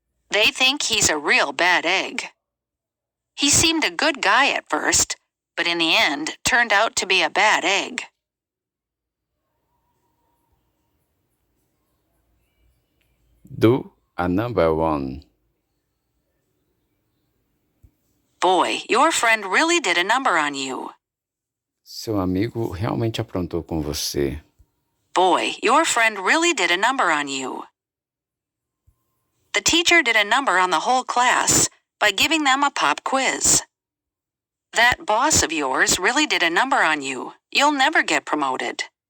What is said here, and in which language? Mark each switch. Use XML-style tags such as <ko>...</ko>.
<en>They think he's a real bad egg. He seemed a good guy at first, but in the end turned out to be a bad egg. Do a number one. Boy, your friend really did a number on you.</en> <pt>Seu amigo realmente aprontou com você.</pt> <en>Boy, your friend really did a number on you. The teacher did a number on the whole class by giving them a pop quiz. That boss of yours really did a number on you. You'll never get promoted.</en>